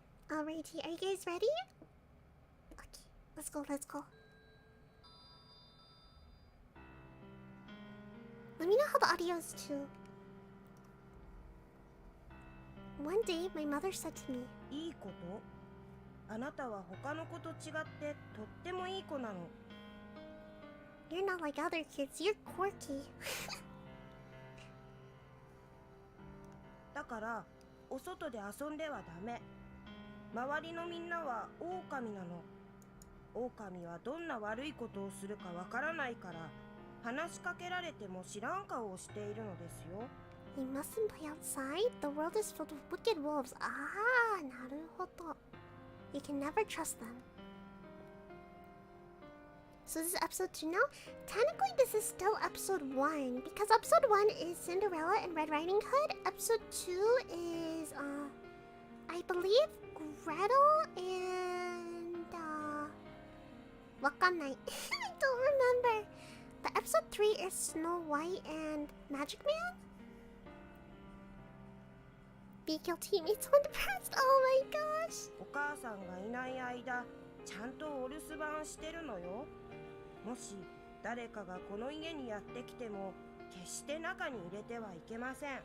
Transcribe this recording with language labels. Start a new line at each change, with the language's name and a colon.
English: Alrighty, are you guys ready? Okay, let's go. Let me know how the audio is too. One day, my mother said to me,
Japanese: いいこと？あなたは他の子と違ってとってもいい子なの。
English: You're not like other kids, you're quirky.
Japanese: だからお外で遊んではダメ。周りのみんなは狼なの。狼はどんな悪いことをするかわからないから、話しかけられても知らん顔をしているのですよ。
English: You mustn't play outside. The world is filled with wicked wolves.
Japanese: Ah, なるほど.
English: You can never trust them. So this is episode 2 now. Technically, this is still episode 1 because episode 1 is Cinderella and Red Riding Hood. Episode 2 is I believe Gretel and Wakanai. I don't remember. But episode 3 is Snow White and Magic Man. be guilty. It made someone depressed. Oh my gosh.
Japanese: お母さんがいない間ちゃんとお留守番してるのよ。もし誰かがこの家にやってきても決して中に入れてはいけません。